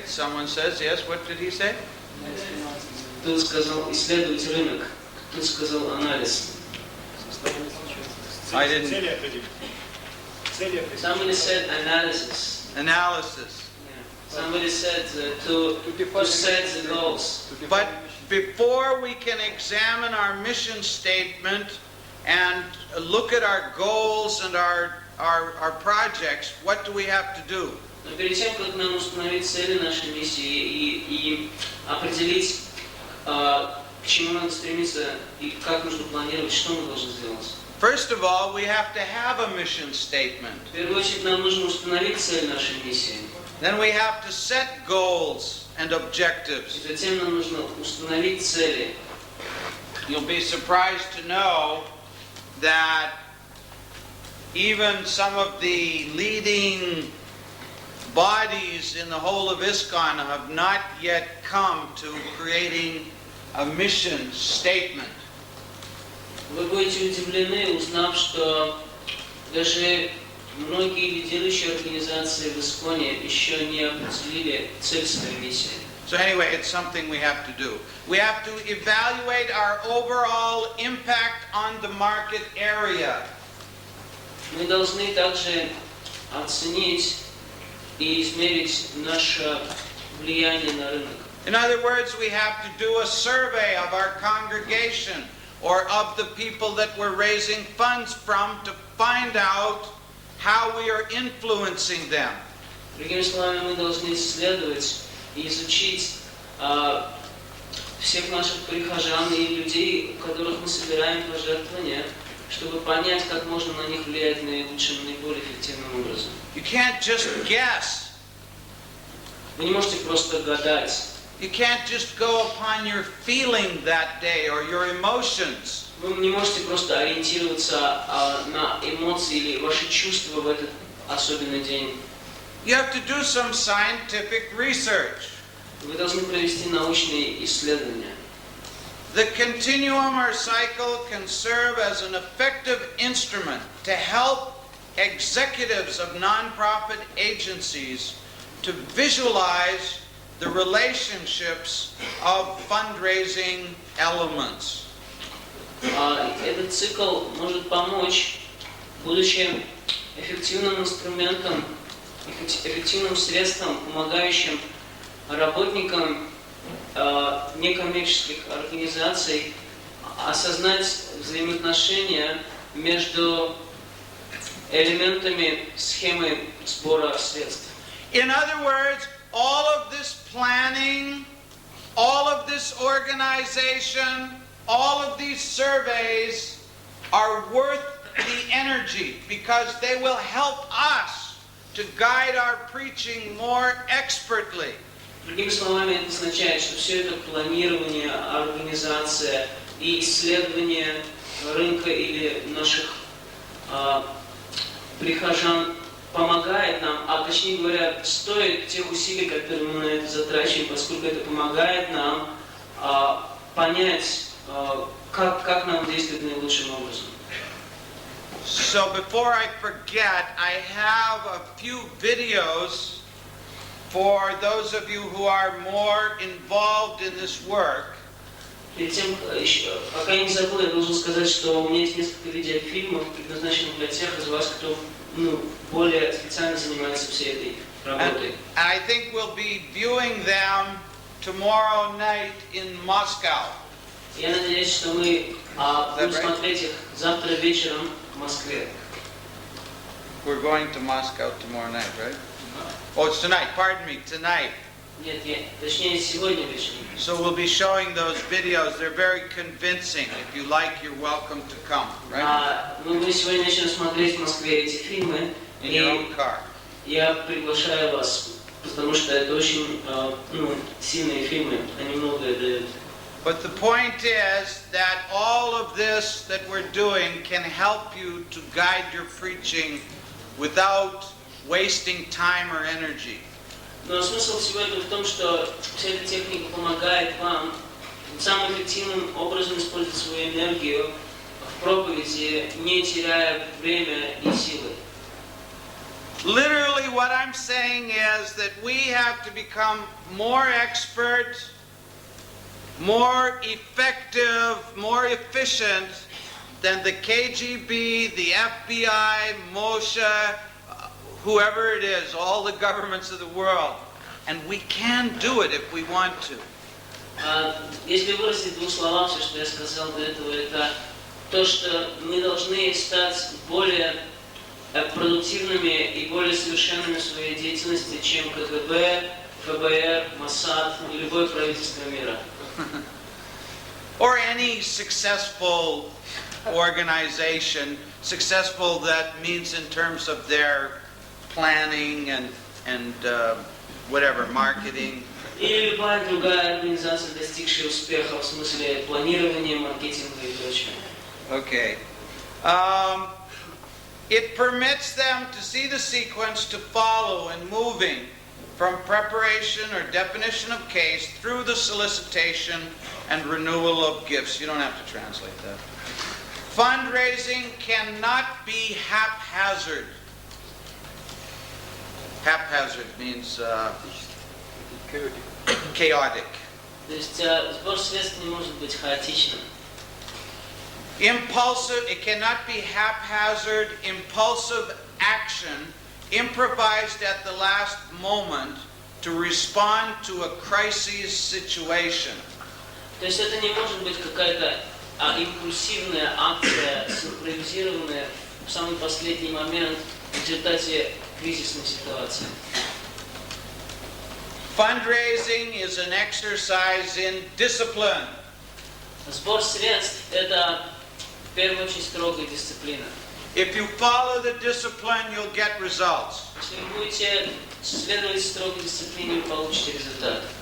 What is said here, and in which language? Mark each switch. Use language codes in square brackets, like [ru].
[en] Someone says, yes, what did he say? [ru] Кто сказал исследовать рынок, кто сказал анализ. [en] I didn't. Somebody said analysis. Analysis. Yeah. Somebody said to set the goals. But before we can examine our mission statement and look at our goals and our projects, what do we have to do? [ru] Но перед тем, как нам установить цели нашей миссии и определить, к чему надо стремиться и как нужно планировать, что мы должны сделать? [en] First of all, we have to have a mission statement. [ru] В первую очередь, нам нужно установить цель нашей миссии. [en] Then we have to set goals and objectives. [ru] И затем нам нужно установить цели. [en] You'll be surprised to know that even some of the leading bodies in the whole of ISKCON have not yet come to creating a mission statement. [ru] Вы будете удивлены, узнав, что даже многие лидирующие организации в ИСККОНе еще не определили цель своей миссии. [en] So anyway, it's something we have to do. We have to evaluate our overall impact on the market area. [ru] Мы должны также оценить и измерить наше влияние на рынок. [en] In other words, we have to do a survey of our congregation or of the people that we're raising funds from to find out how we are influencing them. [ru] Другими словами, мы должны исследовать и изучить всех наших прихожан и людей, у которых мы собираем пожертвования, чтобы понять, как можно на них влиять наилучшим, наиболее эффективным образом. [en] You can't just guess. [ru] Вы не можете просто гадать. [en] You can't just go upon your feeling that day or your emotions. [ru] Вы не можете просто ориентироваться на эмоции или ваши чувства в этот особенный день. [en] You have to do some scientific research. [ru] Вы должны провести научные исследования. [en] The continuum or cycle can serve as an effective instrument to help executives of non-profit agencies to visualize the relationships of fundraising elements. [ru] Этот цикл может помочь, будучи эффективным инструментом, эффективным средством, помогающим работникам некоммерческих организаций осознать взаимоотношения между элементами схемы сбора средств. [en] In other words, all of this planning, all of this organization, all of these surveys are worth the energy because they will help us to guide our preaching more expertly. [ru] Другими словами, это означает, что все это планирование, организация и исследование рынка или наших прихожан помогает нам, а точнее говоря, стоит тех усилий, которые мы на это затрачиваем, поскольку это помогает нам понять, как нам действовать наилучшим образом. [en] So before I forget, I have a few videos for those of you who are more involved in this work. [ru] Перед тем, пока я не забыл, я должен сказать, что у меня есть несколько видеофильмов, предназначенных для тех из вас, кто более специально занимается всей этой работой. [en] And I think we'll be viewing them tomorrow night in Moscow. [ru] Я надеюсь, что мы будем смотреть их завтра вечером в Москве. [en] We're going to Moscow tomorrow night, right? Oh, it's tonight. Pardon me, tonight. [ru] Нет, точнее сегодня вечером. [en] So we'll be showing those videos. They're very convincing. If you like, you're welcome to come, right? [ru] Мы сегодня начнем смотреть в Москве эти фильмы. [en] In your own car. [ru] Я приглашаю вас, потому что это очень сильные фильмы. Они многое дают. [en] But the point is that all of this that we're doing can help you to guide your preaching without wasting time or energy. [ru] Но смысл всего этого в том, что вся эта техника помогает вам самым эффективным образом использовать свою энергию в проповеди, не теряя время и силы. [en] Literally what I'm saying is that we have to become more expert, more effective, more efficient than the KGB, the FBI, Moshe, whoever it is, all the governments of the world. And we can do it if we want to. [ru] Если выразить в двух словах все, что я сказал до этого, это то, что мы должны стать более продуктивными и более совершенными в своей деятельности, чем КГБ, ФБР, Моссад и любое правительство мира. [en] Or any successful organization, successful that means in terms of their planning and whatever, marketing. [ru] Или любая другая организация, достигшая успеха в смысле планирования, маркетинга и прочего. [en] Okay. It permits them to see the sequence to follow and moving from preparation or definition of case through the solicitation and renewal of gifts. You don't have to translate that. Fundraising cannot be haphazard. Haphazard means chaotic. [ru] То есть сбор средств не может быть хаотичным. [en] Impulsive, it cannot be haphazard, impulsive action improvised at the last moment to respond to a crisis situation. [ru] То есть это не может быть какая-то импульсивная акция, симпровизированная в самый последний момент в результате кризисной ситуации. [en] Fundraising is an exercise in discipline. [ru] Сбор средств – это в первую очередь строгая дисциплина. [en] If you follow the discipline, you'll get results. [ru] Если вы будете следовать строгой дисциплине, вы получите результат.